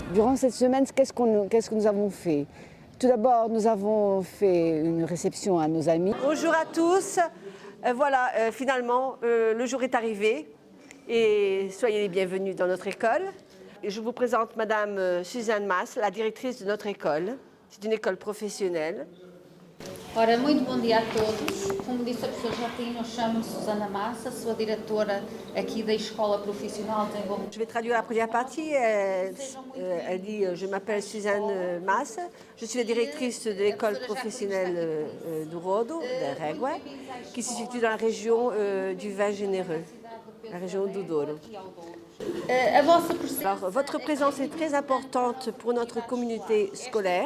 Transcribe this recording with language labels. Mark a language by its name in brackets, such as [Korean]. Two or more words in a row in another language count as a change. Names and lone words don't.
[French] Durant cette semaine, qu'est-ce que nous avons fait? Tout d'abord, nous avons fait une réception à nos amis. Bonjour à tous. Finalement, le jour est arrivé et soyez les bienvenus dans notre école. Je vous présente Madame Suzanne Mas, la directrice de notre école. C'est une école professionnelle. [Portuguese] Ora, muito bom dia a todos. Como disse a professora Jacqueline, eu chamo-me Susana Massa, sou a diretora aqui da Escola Profissional de Desenvolvimento. [French] Je vais traduire la première partie. Elle dit « Je m'appelle Suzanne Massa, je suis la directrice de l'école professionnelle do Rodo, da Régua, qui se situe dans la région du vin généreux, la région do Douro. Alors, votre présence est très importante pour notre communauté scolaire.